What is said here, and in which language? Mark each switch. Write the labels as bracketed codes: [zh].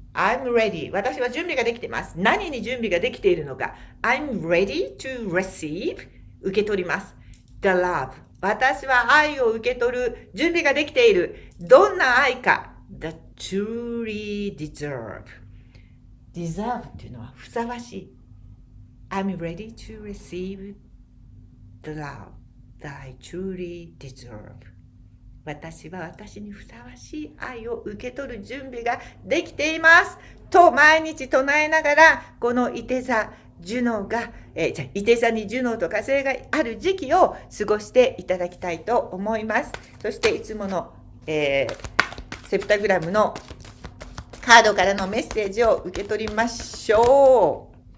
[ja] 私は準備ができています。何に準備ができているのか。 [en] I'm ready to receive. [ja] 受け取ります。 [en] The love. [ja] 私は愛を受け取る準備ができている。どんな愛か。 [en] The truly deserve [ja] っていうのはふさわしい。 [en] I'm ready to receive the love that I truly deserve. [ja] 私は私にふさわしい愛を受け取る準備ができています。と毎日唱えながら、このいて座、ジュノが、いて座にジュノと火星がある時期を過ごしていただきたいと思います。そしていつもの、セプタグラムのカードからのメッセージを受け取りましょう。